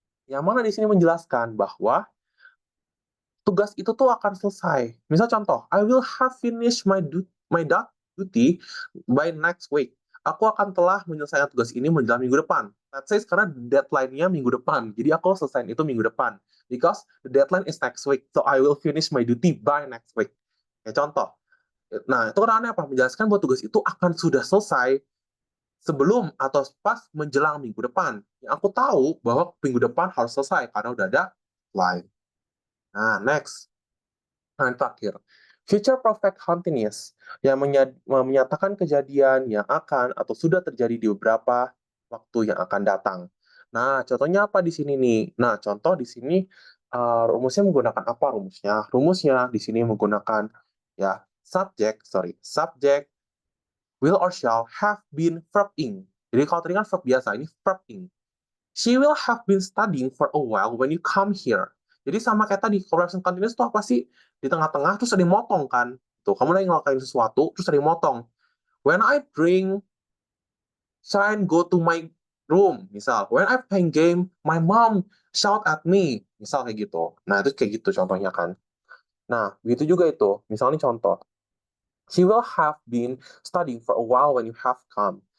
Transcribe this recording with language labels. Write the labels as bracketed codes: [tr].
[id] Yang mana di sini menjelaskan bahwa tugas itu tuh akan selesai. Misal contoh, [en] I will have finished my duty by next week. [id] Aku akan telah menyelesaikan tugas ini menjelang minggu depan. [en] Let's say [id] karena deadline-nya minggu depan. Jadi aku selesaiin itu minggu depan. [en] Because the deadline is next week. So I will finish my duty by next week. [id] Ya, contoh. Nah, itu karena apa? Menjelaskan bahwa tugas itu akan sudah selesai sebelum atau pas menjelang minggu depan. Yang aku tahu bahwa minggu depan harus selesai karena udah ada deadline. Nah, next. Nah, yang terakhir. Future perfect continuous yang menyatakan kejadian yang akan atau sudah terjadi di beberapa waktu yang akan datang. Nah, contohnya apa di sini nih? Nah, contoh di sini rumusnya menggunakan apa rumusnya? Rumusnya di sini menggunakan ya subject will or shall have been verb ing. Jadi kalau tadi kan verb biasa, ini verb ing. [en] She will have been studying for a while when you come here. [id] Jadi sama kayak tadi, correction continuous itu apa sih? Di tengah-tengah terus ada yang motong kan? Tuh, kamu lagi ngelakuin sesuatu, terus ada yang motong. [en] When I drink, shine go to my room. [id] Misal, [en] when I playing game, my mom shout at me. [id] Misal kayak gitu. Nah, itu kayak gitu contohnya kan. Nah, begitu juga itu. Misalnya contoh. [en] She will have been studying for a while when you have come.